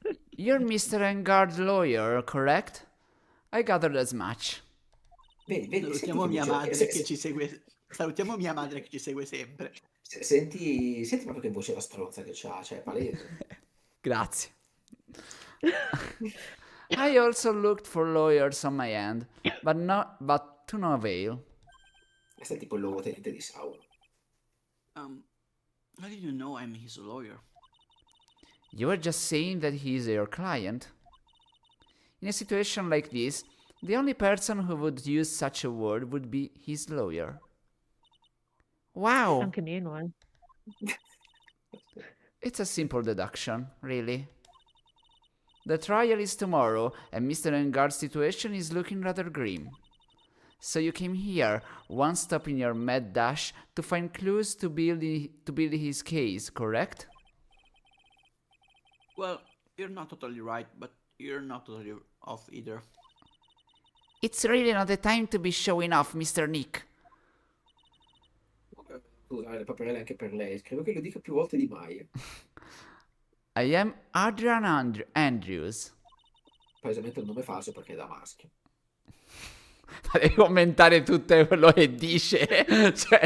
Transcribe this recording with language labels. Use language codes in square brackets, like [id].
[en] you're Mr. Engard lawyer, correct? I gathered as much. [it] senti Salutiamo che mia voce, madre che ci segue. Salutiamo mia madre che ci segue sempre. senti proprio che voce la stronza che c'ha, cioè è palese. Grazie. [en] I also looked for lawyers on my end, but to no avail. [it] Questo è tipo il luogotenente di Saulo. [en] How did you know I'm his lawyer? You were just saying that he is your client. In a situation like this, the only person who would use such a word would be his lawyer. Wow! [it] anche meno, eh. [en] It's a simple deduction, really. The trial is tomorrow, and Mr. Engard's situation is looking rather grim. So you came here, one stop in your mad dash, to find clues to build his case, correct? Well, you're not totally right, but you're not totally off either. It's really not the time to be showing off, Mr. Nick. [it] Scusa, le paperelle anche per lei. Credo che lo dica più volte di mai. [en] I am Adrian Andrews. [it] Palesemente un nome falso perché è da maschio. Ma devi commentare tutto quello che dice. Cioè,